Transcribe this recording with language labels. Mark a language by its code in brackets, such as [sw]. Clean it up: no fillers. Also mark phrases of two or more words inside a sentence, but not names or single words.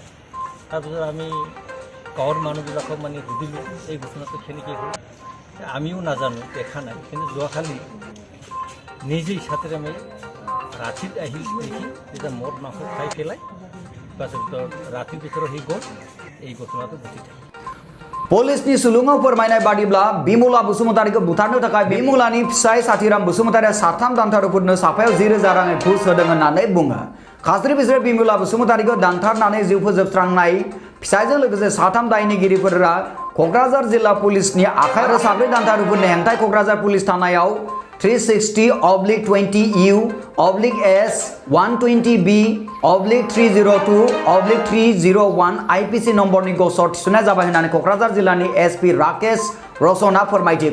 [as] তাৰপিছত আমি গাঁৱৰ মানুহবিলাকক মানে সুধিলোঁ এই ঘটনাটো কেনেকৈ হ'ল, আমিও নাজানো, দেখা নাই। কিন্তু যোৱাকালি নিজেই সাথে আমি ৰাতিত আহিল দেখি যেতিয়া মদ মাংস খাই পেলাই পাছত ৰাতিৰ ভিতৰত সি গ'ল, এই ঘটনাটো ঘটি থাকে। [brx] पुलिसनि सुलुङाव फोरमायनाय बादिब्ला बिमला बसुमतारीखौ बुथारनो थाखाय बिमलानि फिसाय साथिराम बसुमतारीया 3 दानथारुफोरनो साफायाव 10,000 राङै घुस होदों होननानै बुङो। खास्रि बिस्रि बिमला बसुमतारीखौ दानथारनानै जिउ फोजोबस्रांनाय फिसायजों लोगोसे 3 दायनिगिरिफोरा क'क्राझार जिल्ला पुलिसनि आखाइ आरो 4 दानथारुफोरनि हेंथाय क'क्राझार पुलिस थानायाव 360/20U/S120B/302/301 IPC नम्बरनि गसर थिसननाय जाबाय होननानै क'क्राझार जिल्लानि SP राकेश रसना फोरमायथि।